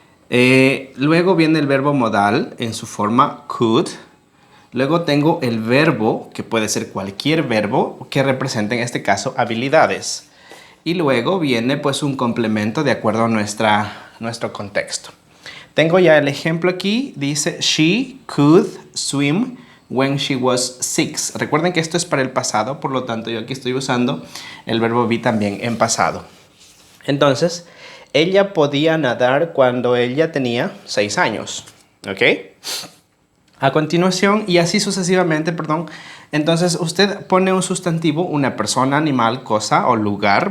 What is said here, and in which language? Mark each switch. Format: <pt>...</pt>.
<es>Luego viene el verbo modal en su forma could. Luego tengo el verbo, que puede ser cualquier verbo que represente en este caso habilidades. Y luego viene pues un complemento de acuerdo a nuestro contexto. Tengo ya el ejemplo aquí. Dice,</es> <en>she could swim when she was 6.</en> <es>Recuerden que esto es para el pasado, por lo tanto yo aquí estoy usando el verbo be también en pasado. Entonces, ella podía nadar cuando ella tenía 6 años. ¿Ok? A continuación, y así sucesivamente, perdón. Entonces, usted pone un sustantivo, una persona, animal, cosa o lugar.</es>